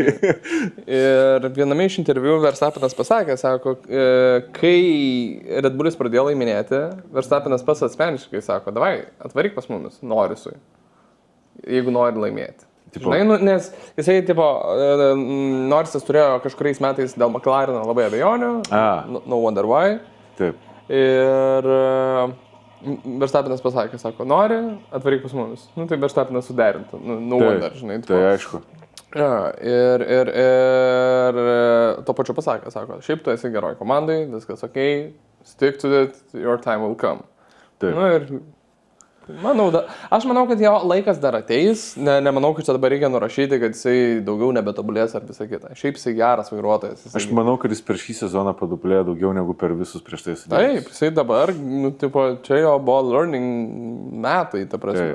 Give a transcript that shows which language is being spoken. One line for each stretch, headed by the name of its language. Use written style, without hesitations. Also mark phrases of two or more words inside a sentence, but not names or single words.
Lithuanian: Ir viename iš interviu Verstappenas pasakė, sako, kai Red Bullis pradėjo laiminėti, Verstappenas pats asmeniškai sako, davai, atvaryk pas mumis, Norisui, jeigu nori laimėti. Tipo. Žinai, nes jisai, Norisas turėjo kažkuriais metais dėl McLareno labai abejonių,
English: no wonder why.
Lithuanian: Taip. Ir Verstappenas pasakė, sako, nori, atvaryk pas mumis. Tai Verstappenas suderintų,
English: no wonder,
Lithuanian: žinai. Tai aišku. Ir to pačiu pasakė, sako, šiaip tu esi geroj komandai, viskas ok,
English: stick to it, your time will come.
Lithuanian: Taip. Aš manau, kad jo laikas dar ateis, nemanau, kad čia dabar reikia nurašyti, kad jisai daugiau nebetobulės ar visą kitą. Šiaip jisai geras vairuotojas. Aš manau, kad jis per šį sezoną padobulėjo daugiau negu per visus prieš tai sudėjimus. Taip, jisai dabar, čia jo buvo learning metai, ta prasme.